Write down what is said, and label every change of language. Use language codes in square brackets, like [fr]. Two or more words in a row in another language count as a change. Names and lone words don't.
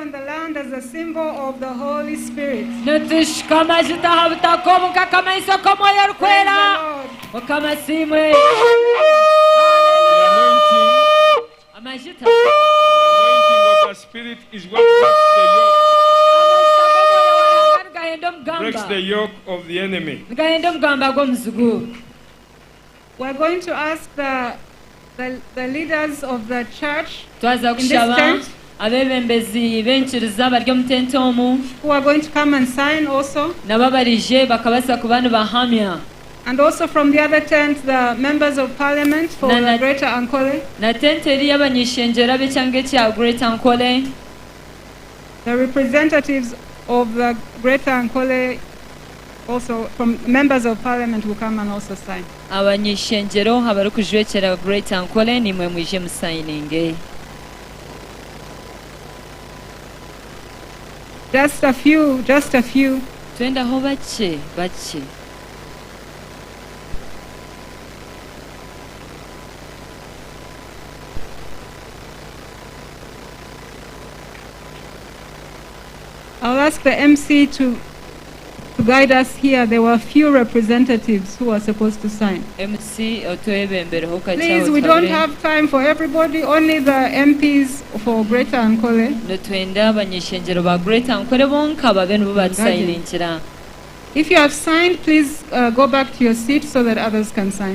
[en] on the land as a symbol of the Holy Spirit. [nyn] Nitushika amajuta ha butaka omu nk'akamenyetso k'omwoyo [en] Praise [nyn] orikwera. [en] the Lord. [nyn] Mukama asiimwe. Amajuta. [en] The anointing of the Spirit is what breaks the yoke. Breaks the yoke of the enemy. [nyn] Gahenda omugamba gw'omuzigu. [en] We're going to ask the leaders of the church [nyn] Twaza [en] in this [nyn] kushaba [en] tent [nyn] abebembezi b'enkiriza bari omu tenti omu [en] who are going to come and sign also. [nyn] nabo barije bakabasa kuba nibahamya. [en] And also from the other tent, the members of parliament for [nyn] Na- [en] the Greater Ankole, [nyn] Na tenti eri y'abanyeshengyera b'ekyanga ekya Great Ankole, [en] the representatives of the Greater Ankole, also from members of parliament will come and also sign. [nyn] abanyeshengyero abarikujwekera Great Ankole nimwe mwije musayininge. [en] Just a few. [nyn] Twendaho bake bake. [en] I'll ask the MC to guide us here. There were a few representatives who were supposed to sign. [nyn] MC otwebembereho [en] Please, we don't have time for everybody, only the MPs for Greater Ankole. [nyn] Nitwenda abanyeshengyero ba Great Ankole bonka babe nibo batusayininkira. [en] If you have signed, please go back to your seat so that others can sign.